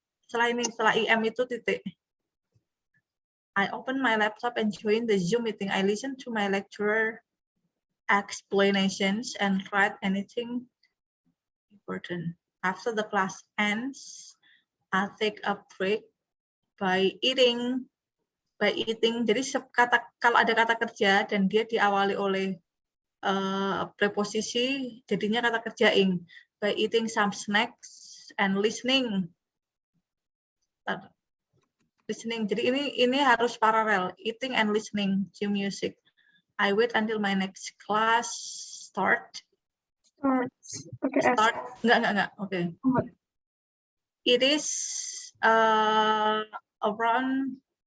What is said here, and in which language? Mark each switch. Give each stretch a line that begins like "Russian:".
Indonesian: Setelah IM itu titik.
English: I open my laptop and join the Zoom meeting. I listen to my lecturer explanations and write anything important. After the class ends, I take a break by eating.
Indonesian: Jadi kalau ada kata kerja dan dia diawali oleh preposisi, jadinya kata kerja ing.
English: By eating some snacks and listening.
Indonesian: Jadi ini harus paralel,
English: eating and listening to music. I wait until my next class start.
Indonesian: Pakai S.
English: Start,
Indonesian: enggak.
English: Okay. It is around.